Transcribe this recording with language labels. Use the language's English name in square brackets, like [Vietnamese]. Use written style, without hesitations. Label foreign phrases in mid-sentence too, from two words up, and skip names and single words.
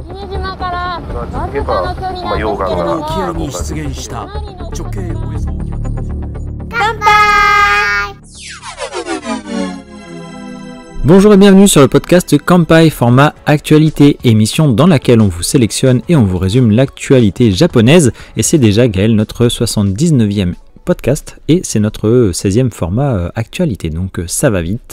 [Japanese] 島からわずかの距離なんですけれども、沖合に出現した直径およそ乾杯。 [French] Bonjour et bienvenue sur le podcast Kanpai format actualité, émission dans laquelle on vous sélectionne et on vous résume l'actualité japonaise. Et c'est déjà Gaël, notre 79e podcast, et c'est notre 16e format actualité, donc ça va vite.